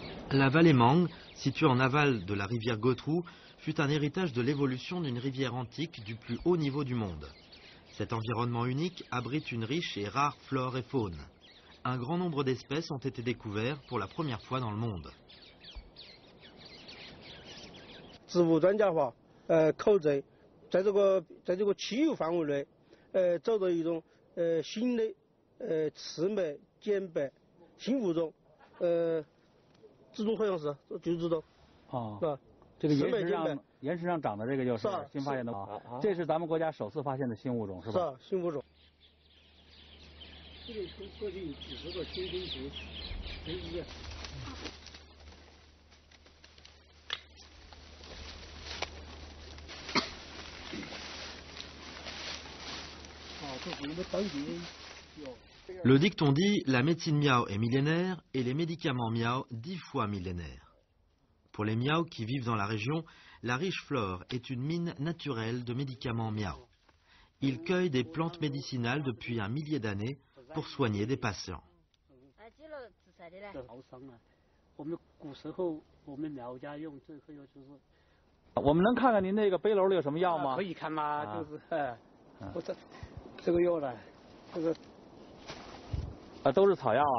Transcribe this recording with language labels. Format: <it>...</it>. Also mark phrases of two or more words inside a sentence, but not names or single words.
<fr>La vallée Mang, située en aval de la rivière Gotrou, fut un héritage de l'évolution d'une rivière antique du plus haut niveau du monde. Cet environnement unique abrite une riche et rare flore et faune. Un grand nombre d'espèces ont été découvertes pour la première fois dans le monde.</fr> <zh>植物专家话，考证，在这个气候范围内，找到一种新的赤脉碱白新物种，这种好像是就知道。哦，是吧？这个岩石上长的这个就是新发现的啊，这是咱们国家首次发现的新物种是吧？是啊，新物种。这里过去有几十个新生族，随机。</zh> <fr>Le dicton dit « La médecine miao est millénaire et les médicaments miao 10 fois millénaires ». Pour les miao qui vivent dans la région, la riche flore est une mine naturelle de médicaments miao. Ils cueillent des plantes médicinales depuis un millier d'années pour soigner des patients.</fr> <zh>我们能看看您那个背篓里有什么药吗？可以看吗？就是我这个药呢，这个都是草药啊。</zh>